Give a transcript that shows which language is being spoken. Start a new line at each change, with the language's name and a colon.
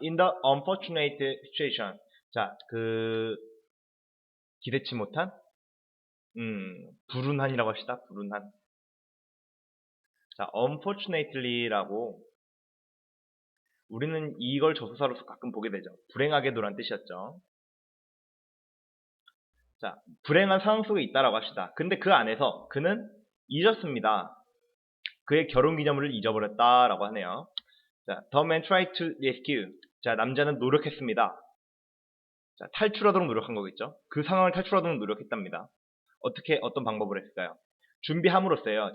English: in the unfortunate situation.
Korean: 자, 그 기대치 못한 불운한이라고 합시다. 불운한. 자, unfortunately라고 우리는 이걸 조사사로서 가끔 보게 되죠. 불행하게도란 뜻이었죠. 자, 불행한 상황 속에 있다라고 합시다. 근데 그 안에서 그는 잊었습니다. 그의 결혼기념일을 잊어버렸다라고 하네요.
English: 자, the man tried to rescue.
Korean: 자, 남자는 노력했습니다. 자, 탈출하도록 노력한 거겠죠. 그 상황을 탈출하도록 노력했답니다. 어떤 방법을 했을까요? 준비함으로써요.